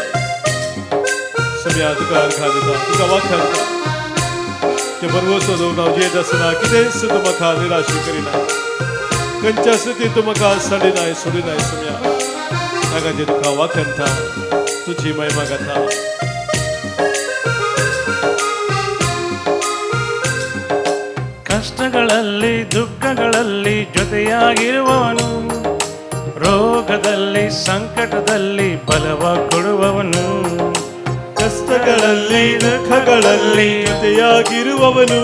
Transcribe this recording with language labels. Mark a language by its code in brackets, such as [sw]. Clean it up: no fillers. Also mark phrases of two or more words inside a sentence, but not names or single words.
[kok] सम्या तुका अर्घा दिता, तुका वाखाणटा. ते बरवसो दवरून हांव जियेत आसतना कितेंच तूं म्हाका निराशी करिना, खंयच्या स्थितींत तूं म्हाका साडिनाय सोडिनाय. सम्या ताका जे तुका वाखाणटा, तुजी महिमा गाता. [kn] ಕಷ್ಟಗಳಲ್ಲಿ ದುಃಖಗಳಲ್ಲಿ ಜೊತೆಯಾಗಿರುವವನು, ರೋಗದಲ್ಲಿ ಸಂಕಟದಲ್ಲಿ ಬಲವ ಕೊಡುವವನು, ಕಷ್ಟಗಳಲ್ಲಿ ದುಃಖಗಳಲ್ಲಿ ಜೊತೆಯಾಗಿರುವವನು,